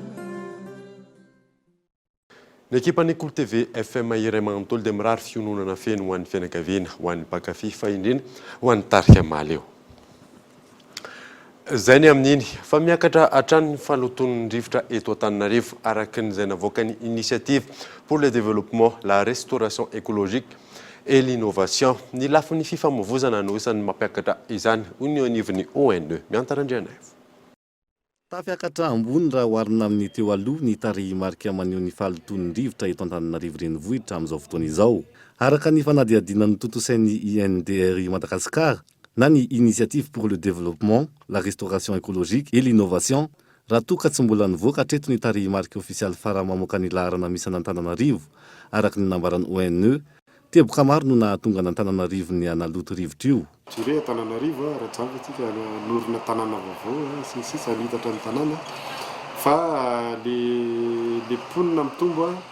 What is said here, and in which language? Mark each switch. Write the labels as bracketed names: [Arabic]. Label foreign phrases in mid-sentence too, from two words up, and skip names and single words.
[Malagasy] Ny ekipan'ny Cool TV FM iray manontolo dia mirary fiononana feno ho an'ny fianakaviana, ho an'ny mpankafy fa indrindra ho an'ny tarika maleo. Zay ny amin'iny fa miakatra hatrany ny faloton'ny rivotra eto Antananarivo araka n'izay navoaka ny [French] initiative pour le développement, la restauration écologique et l'innovation. [Malagasy] Ny lafin'ny fifamoivoizana no isan'ny mampiakatra izany ny anivon'ny ONE miantarandrianaivo. Tafiakatra ambony raha oharina amin'ny teo aloha ny tarimarika maneho ny faloton'ny rivotra eto Antananarivo renivohitra amin'izao fotoana izao. Araka ny fanadihadiana ny totosain'ny INDRI Madagascar na ny [French] initiative pour le développement, la restauration écologique et l'innovation, [Malagasy] raha toa ka tsy mbola nivoaka hatreto ny tarimarika ofisialy farany mamoaka ny laharana misy an'Antananarivo araka ny nambaran'ny ONE, teboka maro no nahatonga an'Antananarivo ny analoto rivotra io. Jure Antananarivo raha jangatsika norina tanàna vaovao sisa hitatra ny tanàna fa le ponina mitombo